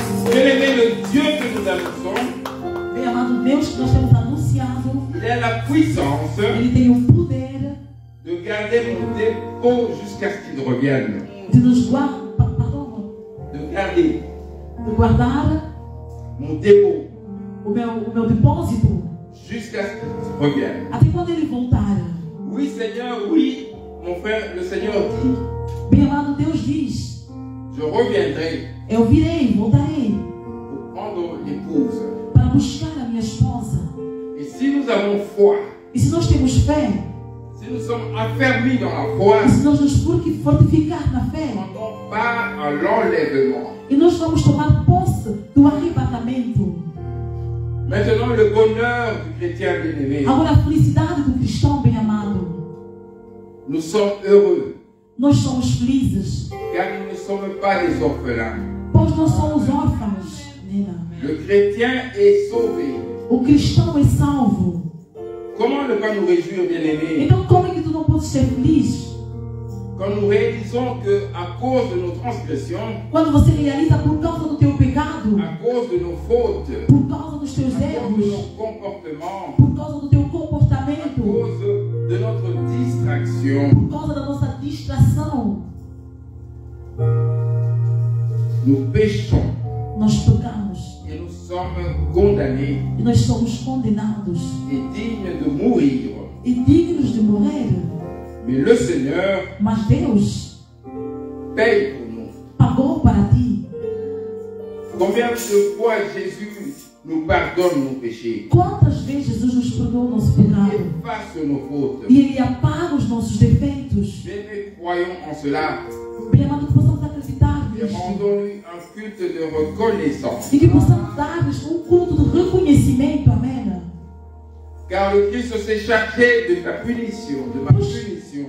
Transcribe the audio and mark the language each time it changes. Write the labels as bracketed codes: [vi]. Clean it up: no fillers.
[fr] Bien-aimé, le Dieu que nous annonçons, [pt] Bem amado, Deus que nós temos anunciado, [fr] il a la puissance [pt] Ele tem o poder [fr] de garder mon dépôt jusqu'à ce qu'il revienne. [pt] de nos guardar, [fr] De garder [pt] de guardar [fr] mon dépôt [pt] o meu depósito [fr] jusqu'à ce qu'il revienne. [pt] até quando Ele voltar. [fr] Oui, Seigneur, oui, mon frère, le Seigneur dit, [pt] Bem amado, Deus diz, [fr] je reviendrai [pt] eu virei, voltarei [fr] pour prendre l'épouse. [pt] para buscar a minha esposa. [fr] Et si nous avons foi, [pt] E se nós temos fé, [fr] si nous sommes affermis dans la foi, [pt] e se nós nos fortificar na fé, [fr] on part à l'enlèvement. [pt] e nós vamos tomar posse do arrebatamento. [fr] Maintenant, le bonheur du chrétien bien-aimé. [pt] Agora, a felicidade do cristão bem amado. [fr] Nous sommes heureux, [pt] Nós somos felizes, [fr] car nous ne sommes pas des orphelins. [pt] pois não somos órfãos. Nena. [fr] Le chrétien est sauvé. [pt] O cristão é salvo. [fr] Comment ne pas nous réjouir, bien-aimés, [pt] Então, como é que tu não podes ser feliz? [fr] quand nous réalisons qu'à cause de nos transgressions, [pt] Quando você realiza por causa do teu pecado, [fr] à cause de nos fautes, [pt] por causa dos teus [fr] à cause de [pt] erros, [fr] nos comportements, [pt] por causa do teu [fr] à [pt] comportamento, [fr] cause de notre distraction, [pt] por causa da nossa distração, [fr] nous péchons [pt] nós pecamos [fr] et nous sommes condamnés [pt] e nós somos condenados [fr] et dignes de mourir. [pt] e dignos de morrer. [fr] Mais le Seigneur [pt] Mas Deus [fr] paye pour nous. [pt] pagou para ti. [fr] Combien de fois Jésus nous pardonne nos péchés, [pt] Quantas vezes Jesus nos perdoou o nosso pecado [fr] efface nos fautes. [pt] e Ele apaga os nossos defeitos. [fr] Bien, croyons en cela. [pt] Bem amado, que possamos acreditar Cristo. [fr] rendons-lui un culte de reconnaissance. [pt] E que possamos dar-lhes culto de reconhecimento. Amém. [fr] Car le Christ s'est chargé de ta punition, de ma punition.